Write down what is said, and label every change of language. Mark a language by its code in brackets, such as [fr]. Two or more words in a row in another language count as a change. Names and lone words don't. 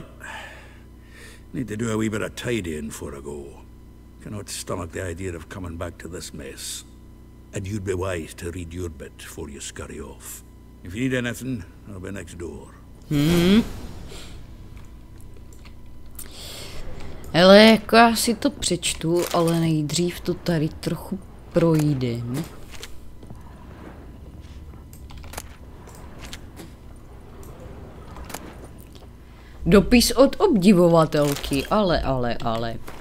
[en] Need to do a wee bit of tidying before I go. Cannot stomach the idea of coming back to this mess. And you'd be wise to read your bit before you scurry off. If you need anything, I'll be next door. [cs] Hele, jako já si to přečtu, ale nejdřív to tady trochu projdem. Dopis od obdivovatelky, ale.